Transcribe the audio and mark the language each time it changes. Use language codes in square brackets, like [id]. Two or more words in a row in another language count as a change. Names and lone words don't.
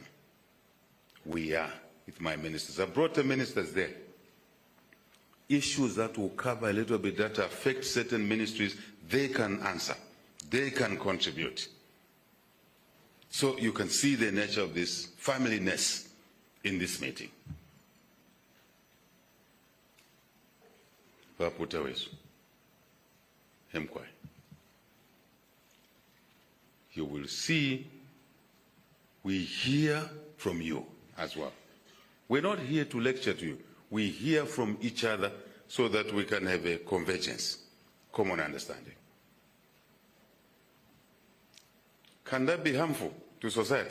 [en] We are with my ministers. I brought the ministers there. Issues that will cover a little bit that affect certain ministries, they can answer, they can contribute. So you can see the nature of this familyness in this meeting. [bem] Waputa wesu, hemkwai. [en] You will see we hear from you as well. We're not here to lecture to you. We hear from each other so that we can have a convergence, common understanding. Can that be harmful to society?